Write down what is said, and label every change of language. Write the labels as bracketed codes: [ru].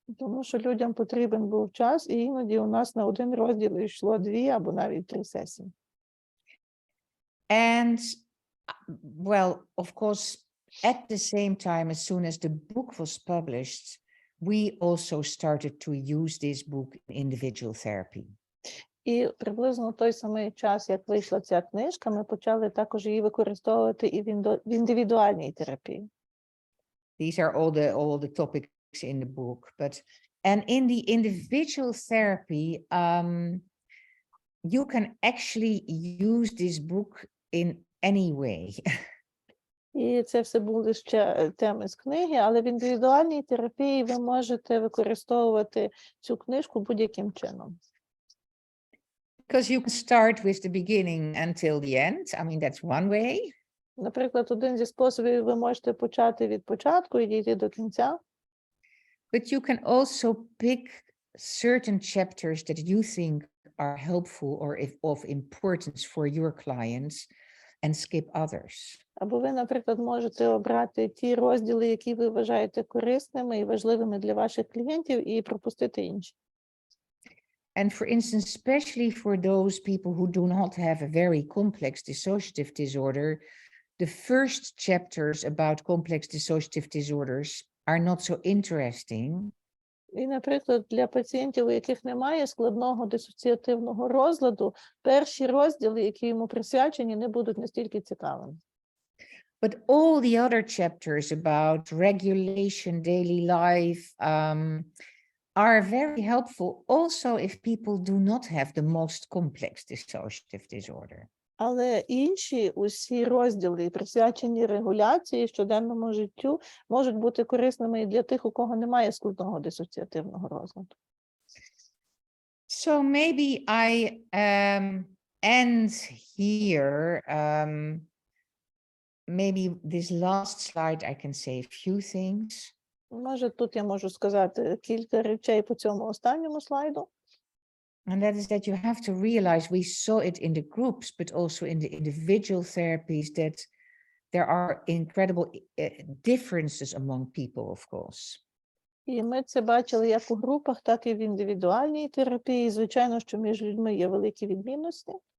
[uk] Тому що людям потрібен був час, і іноді у нас на один розділ йшло 2 або навіть 3 сесії. [en] And well, of course, at the same time, as soon as the book was published, we also started to use this book in individual therapy. [uk] І приблизно в той самий час, як вийшла ця книжка, ми почали також її використовувати і в індивідуальній терапії. [en] These are all the topics in the book, and in the individual therapy, you can actually use this book in any way. [uk] І це все були ще теми з книги, але в індивідуальній терапії ви можете використовувати цю книжку будь-яким чином. [en] Because you can start with the beginning until the end. I mean, that's one way. [uk] Наприклад, один зі способів ви можете почати від початку і дійти до кінця. [en] But you can also pick certain chapters that you think are helpful or of importance for your clients and skip others. [uk] Або ви, наприклад, можете обрати ті розділи, які ви вважаєте корисними і важливими для ваших клієнтів, і пропустити інші. [en] And for instance, especially for those people who do not have a very complex dissociative disorder, the first chapters about complex dissociative disorders are not so interesting. [uk] І, наприклад, для пацієнтів, у яких немає складного дисоціативного розладу, перші розділи, які йому присвячені, не будуть настільки цікавими. [en] But all the other chapters about regulation, daily life, are very helpful also if people do not have the most complex dissociative disorder. [uk] Але інші усі розділи, присвячені регуляції, щоденному життю, можуть бути корисними і для тих, у кого немає складного дисоціативного розладу. [en] So maybe I end here. Maybe this last slide I can say a few things. [uk] Може, тут я можу сказати кілька речей по цьому останньому слайду. [en] And that is that you have to realize, we saw it in the groups, but also in the individual therapies, that there are incredible differences among people, of course. [uk] І ми це бачили як у групах, так і в індивідуальній терапії. Звичайно, що між людьми є великі відмінності.